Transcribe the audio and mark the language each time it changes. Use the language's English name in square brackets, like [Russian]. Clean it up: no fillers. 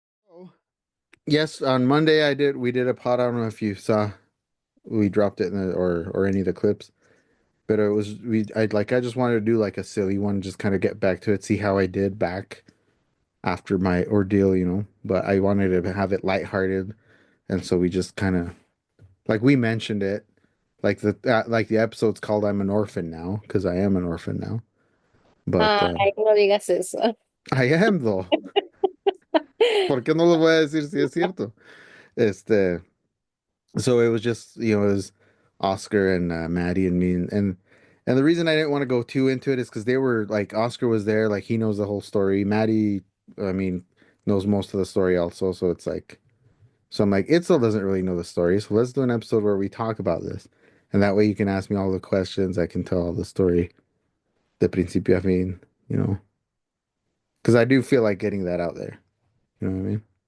[English] Oh, yes, on Monday we did a pod. I don't know if you saw we dropped it in the or any of the clips, but it was I just wanted to do like a silly one, just kind of get back to it, see how I did back after my ordeal. But I wanted to have it lighthearted, and so we just kind of like we mentioned it, like the episode's called "I'm an Orphan Now" because I am an orphan now. But [Spanish] Ay, no digas eso. [English] I am though. [Spanish] ¿Por qué no lo voy a decir si es cierto? Este. [English] So it was just, it was Oscar and Maddie and me, and the reason I didn't want to go too into it is because they were like Oscar was there, like he knows the whole story. Maddie, I mean, knows most of the story also, so it's like, so I'm like, Itzel doesn't really know the story, so let's do an episode where we talk about this, and that way you can ask me all the questions, I can tell all the story, de principio a fin, you know, because I do feel like getting that out there, you know what I mean?